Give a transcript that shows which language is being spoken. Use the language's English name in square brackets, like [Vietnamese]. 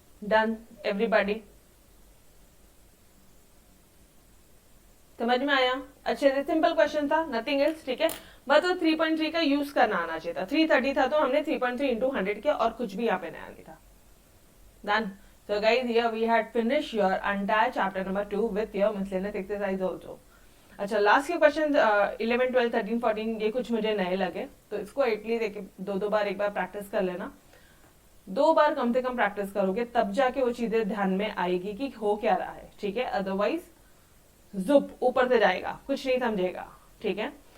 [English] Done everybody. [Hindi] समझ में आया? अच्छे से, सिंपल क्वेश्चन था, [English] nothing else, [Hindi] ठीक है। बस तो 3.3 का यूज करना आना चाहिए था। 330 था तो हमने 3.3 इंटू 100 किया, और कुछ भी यहाँ पे नया नहीं था। [English] Done. So guys, here we had finished your entire chapter number 2 with your miscellaneous exercise also. [Hindi] अच्छा, लास्ट के क्वेश्चन 11, 12, 13, 14 ये कुछ मुझे नए लगे, तो इसको एटलीस्ट दो बार एक बार प्रैक्टिस कर लेना। 2 बार कम से कम प्रैक्टिस करोगे तब जाके वो चीजें ध्यान में आएगी कि हो क्या रहा है, ठीक है। अदरवाइज जुप ऊपर से जाएगा, कुछ नहीं समझेगा, ठीक है।